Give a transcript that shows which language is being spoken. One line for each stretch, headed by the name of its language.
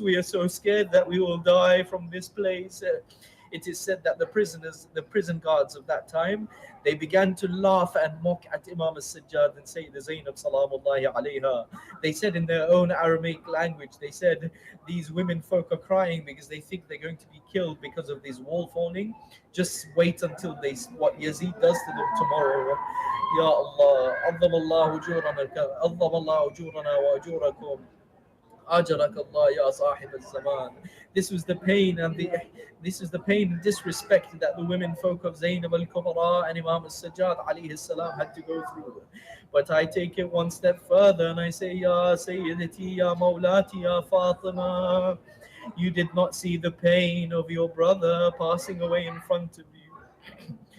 English: We are so scared that we will die from this place. It is said that the prisoners, the prison guards of that time, they began to laugh and mock at Imam al-Sajjad and Sayyida Zainab salamullahi alayha. They said in their own Aramaic language, they said, these women folk are crying because they think they're going to be killed because of this wall falling. Just wait until what Yazid does to them tomorrow.
Arabic: Ya Allah, عظم الله أجورنا عظم الله أجورنا وأجوركم. أجرك الله يا صاحب الزمان.
English: This was the pain and disrespect that the women folk of Zainab al-Kubra and Imam al-Sajjad alayhi salam had to go through. But I take it one step further and I say,
Arabic: Ya Sayyidati, Ya Mawlati, Ya Fatima,
English: you did not see the pain of your brother passing away in front of you.